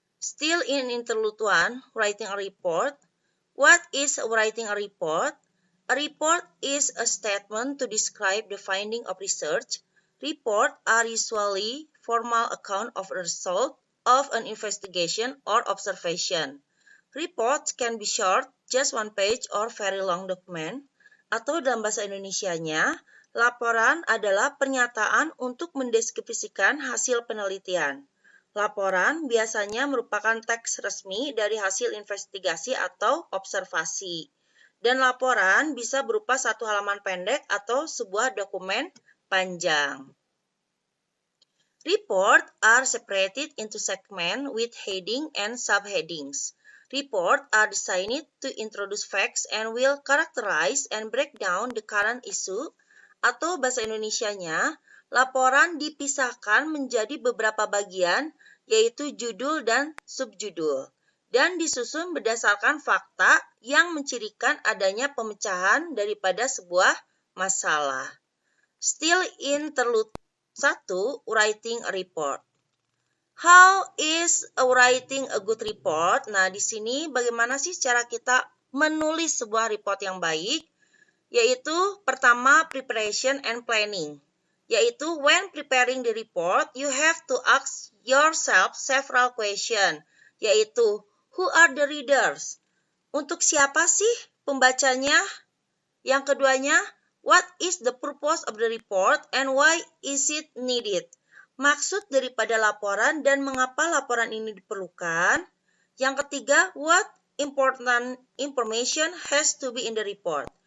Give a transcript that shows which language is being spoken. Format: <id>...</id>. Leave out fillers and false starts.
<en>Still in interlude 1, writing a report. What is writing a report? A report is a statement to describe the finding of research. Reports are usually formal account of a result of an investigation or observation. Reports can be short, just one page, or very long document.</en> <id>Atau dalam bahasa Indonesianya, laporan adalah pernyataan untuk mendeskripsikan hasil penelitian. Laporan biasanya merupakan teks resmi dari hasil investigasi atau observasi. Dan laporan bisa berupa satu halaman pendek atau sebuah dokumen panjang.</id> <en>Reports are separated into segments with heading and subheadings. Reports are designed to introduce facts and will characterize and break down the current issue.</en> <id>Atau bahasa Indonesianya, laporan dipisahkan menjadi beberapa bagian, yaitu judul dan subjudul, dan disusun berdasarkan fakta yang mencirikan adanya pemecahan daripada sebuah masalah.</id> <en>Still interlude 1, writing a report. How is writing a good report?</en> <id>Nah, di sini bagaimana sih cara kita menulis sebuah report yang baik? Yaitu pertama,</id> <en>preparation and planning.</en> <id>Yaitu</id> <en>when preparing the report, you have to ask yourself several questions.</en> <id>Yaitu,</id> <en>who are the readers?</en> <id>Untuk siapa sih pembacanya? Yang keduanya,</id> <en>what is the purpose of the report and why is it needed?</en> <id>Maksud daripada laporan dan mengapa laporan ini diperlukan. Yang ketiga,</id> <en>what important information has to be in the report?</en>